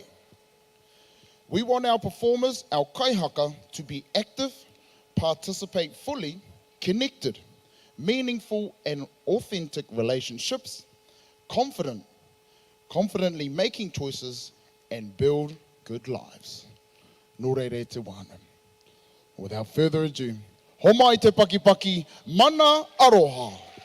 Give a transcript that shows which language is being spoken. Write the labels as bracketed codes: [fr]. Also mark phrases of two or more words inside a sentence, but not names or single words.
[en] We want our performers, our kaihaka, to be active, participate fully, connected, meaningful and authentic relationships, confidently making choices and build good lives. [mi] Nō reire te wānau. [en] Without further ado, [mi] ho mai te pakipaki, mana aroha.